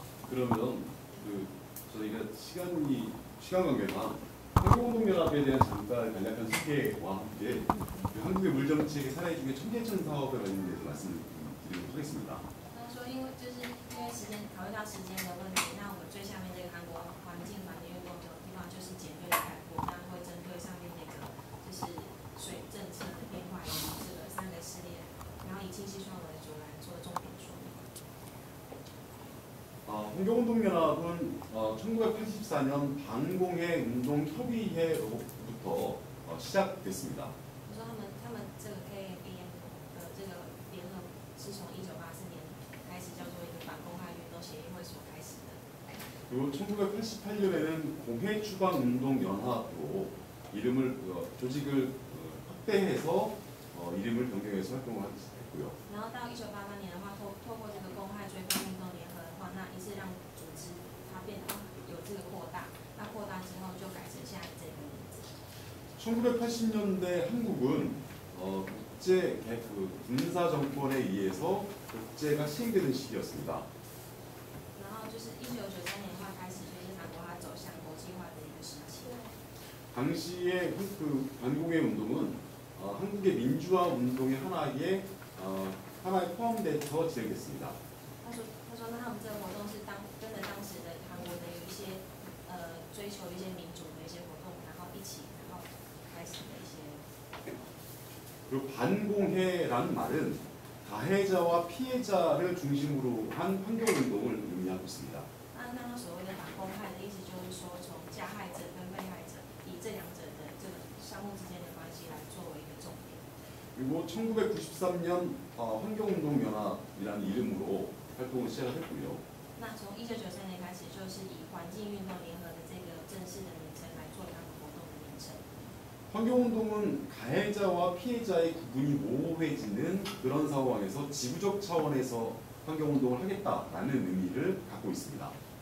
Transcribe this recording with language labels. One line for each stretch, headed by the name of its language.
Korean: 그러면 저희가 시간 관계상 한국운동연합에 대한 잠깐 간략한 소개와 함께 한국의 물정책의 사례 중에 청계천 사업에 관련돼서 말씀드리도록 하겠습니다.
Chinese: 说因为时间考虑到时间的问题，那我们最下面这个韩国环境运动的地方就是简略的概括，那会针对上面那个就是水政策的变化以及这个3个系列，然后以清溪川为主来做重点说明。
Korean: 환경운동연합은 1984년 반공해 운동협의회로부터 시작됐습니다.
Chinese: 说他们这个 KABM 的这个联合是从1984年开始叫做一个反公害运动协议会所开始的。
Korean: 그리고 1988년에는 공해추방운동연합으로 이름을 조직을 확대해서 이름을 변경해서 활동을 하기 시작했고요.
Chinese: 然后到1988年的话，透过这个公害追放运动联合的话，那一次让组织它变得有这个扩大，那扩大之后就改成现在这个名字。
Korean: 1980년대 한국은 국제 군사 정권에 의해서 국제가 시행되는 시기였습니다.
Chinese: 然后就是1993年的话开始，就是韩国它走向国际化的一个时期。
Korean: 당시의 반공해 운동은 한국의 민주화 운동의 하나에 포함돼서 진행됐습니다.
Chinese: 他说，那他们这个活动是跟着当时的韩国的有一些追求一些民主的一些活动，然后一起，然后开始的一些。
Korean: 그리고 반공해라는 말은 가해자와 피해자를 중심으로 한 환경운동을 의미하고 있습니다.
Chinese: 那所谓的反公害的意思就是说，从加害者跟被害者以这两者的这个相互之间的关系来作为一个重点。
Korean: 그리고 1993년 환경운동연합이라는 이름으로 활동을 시작했고요.
Chinese: 那从1993年开始，就是以环境运动联合的这个正式的名称来做他们活动的名称。
Korean: 환경운동은 가해자와 피해자의 구분이 모호해지는 그런 상황에서 지구적 차원에서 환경운동을 하겠다라는 의미를 갖고 있습니다.